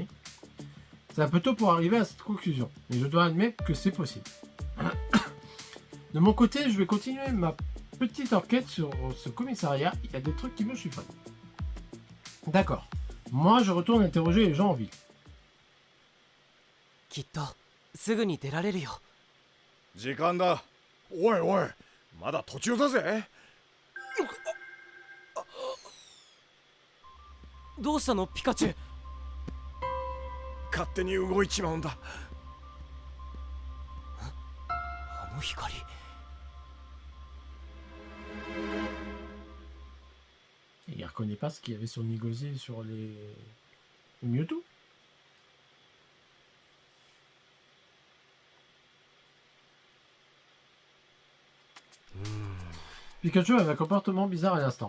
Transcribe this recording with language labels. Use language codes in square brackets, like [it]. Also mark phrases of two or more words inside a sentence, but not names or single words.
[fr] C'est un peu tôt pour arriver à cette conclusion, mais je dois admettre que c'est possible. De mon côté, je vais continuer ma petite enquête sur ce commissariat, il y a des trucs qui me chiffonnent. D'accord, moi je retourne interroger les gens en ville. [ja] きっとすぐに出られるよ。時間だ。おいおいまだ途中だぜ。どうしたのピカチュウ。勝手に動いちまうんだ。あの光。 [fr] Il reconnaît pas ce qu'il y avait sur Nigozé et sur les Mewtwo. Pikachu avait un comportement bizarre à l'instant.